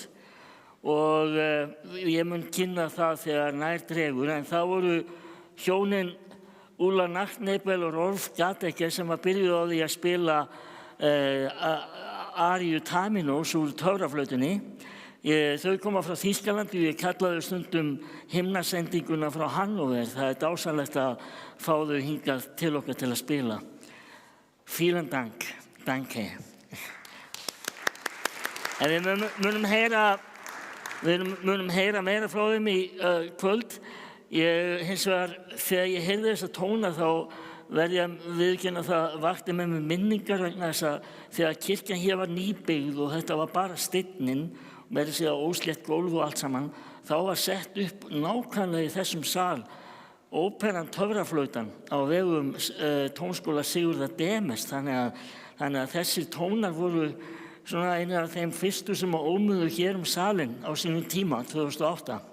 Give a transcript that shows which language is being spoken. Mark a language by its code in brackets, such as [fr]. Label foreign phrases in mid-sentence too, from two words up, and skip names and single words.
[is] Og ég mun kynna það þegar nær dregur, en það voru hjónin Ulla Nachtnebel og Rolf Gadecker sem byrjuðu á því að spila Aríu Taminos úr töfraflautunni. Þau koma frá Þýskalandi og ég kallaði stundum himnasendinguna frá Hannover. Það dásamlegt að fá þau hingað til okkar til að spila. [de] Vielen Dank. Danke. [is] En við munum heyra meira frá þeim í kvöld. Hins vegar, þegar ég heyrði þessa tóna þá verði ég að viðurkenna það vakti með mig minningar vegna þess að þegar kirkjan hér var nýbyggð og þetta var bara steinninn, með þessi óslétt gólf og allt saman, þá var sett upp nákvæmlega í þessum sal óperan Töfraflautan á vegum tónskóla Sigurðar Demes, þannig að þessir tónar voru svona einir af þeim fyrstu sem ómuðu hér salinn á sínum tíma, 2008.